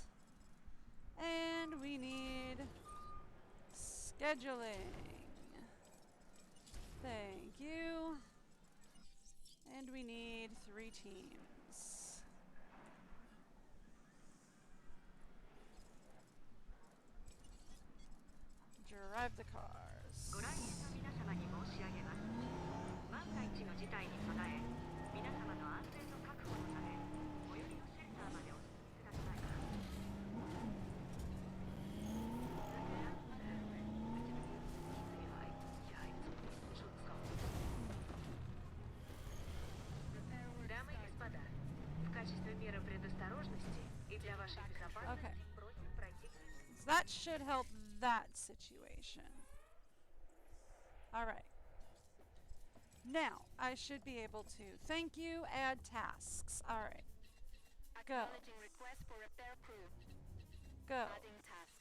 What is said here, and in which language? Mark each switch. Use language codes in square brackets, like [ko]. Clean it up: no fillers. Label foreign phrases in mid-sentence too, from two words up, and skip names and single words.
[en] And we need scheduling. Thank you. And we need 3 teams. Drive the cars. [ja] ご来園の皆様に申し上げます。万が一の事態に備え、皆様の安全の確保のため、最寄りのシェルターまでお進みください。 [ru] Дамы и господа, в качестве меры предосторожности и для вашей безопасности просим пройти. [en] So that should help that situation. Alright. Now, I should be able to, thank you, add tasks. Alright. Go. Acknowledging request for repair crew. Go. Adding task.